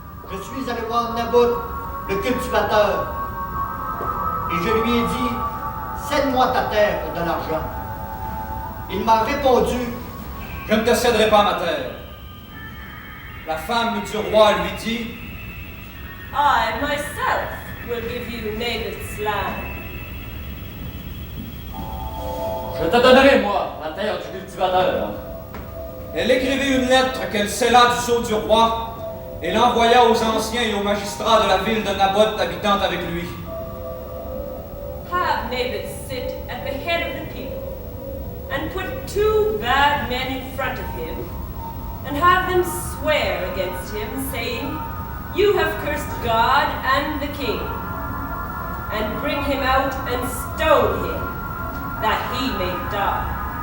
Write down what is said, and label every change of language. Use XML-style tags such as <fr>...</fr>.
<fr>Je suis allé voir Naboth, le cultivateur, et je lui ai dit, cède-moi ta terre pour de l'argent. Il m'a répondu, je ne te céderai pas ma terre. La femme du roi lui dit:</fr> <en>I myself will give you Naboth's land.</en> <fr>Je te donnerai, moi, la terre du cultivateur. Elle écrivit une lettre qu'elle scella du sceau du roi et l'envoya aux anciens et aux magistrats de la ville de Naboth habitant avec lui.</fr> <en>Have Naboth sit at the head of the people, and put two bad men in front of him, and have them swear against him, saying, You have cursed God and the king, and bring him out and stone him, that he may die.</en>